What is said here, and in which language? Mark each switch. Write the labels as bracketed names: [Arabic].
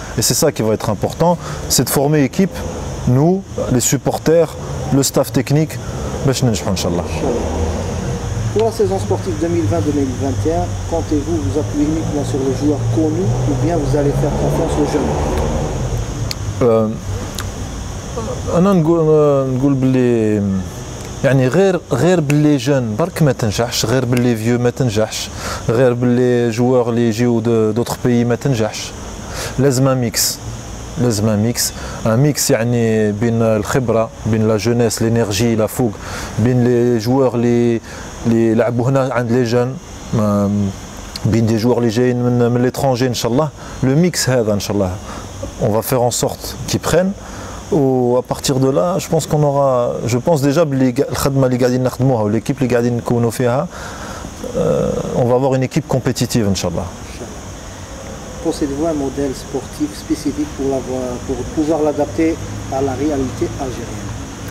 [French] Et c'est ça qui va être important, c'est de former équipe, nous, les supporters, le staff technique, [Arabic] باش ننجحوا ان شاء الله. [French] Pour la saison sportive 2020-2021, comptez-vous vous appuyer uniquement sur les joueurs connus ou bien vous allez faire confiance aux jeunes? [Arabic] انا نقول باللي يعني غير باللي جون برك ما تنجحش، غير باللي فيو ما تنجحش، غير باللي جوار اللي يجيو دوطخ بيي ما تنجحش. لازم ميكس، لازم ميكس يعني بين الخبره، بين لا جونيس، لينيرجي، لا فوق، بين لي جوار اللي لعبوا هنا عند لي جون، بين دي جوار اللي جايين من ليترونجي ان شاء الله. لو ميكس هذا ان شاء الله [French] on va faire en sorte qu'ils prennent. و à partir de là je pense qu'on aura, je pense déjà [Arabic] باللي الخدمه اللي قاعدين نخدموها والليكيب اللي قاعدين نكونوا فيها [French] on va avoir une équipe compétitive [Arabic] ان شاء الله. [French] Possédez-vous un modèle sportif spécifique pour pouvoir l'adapter à la réalité algérienne?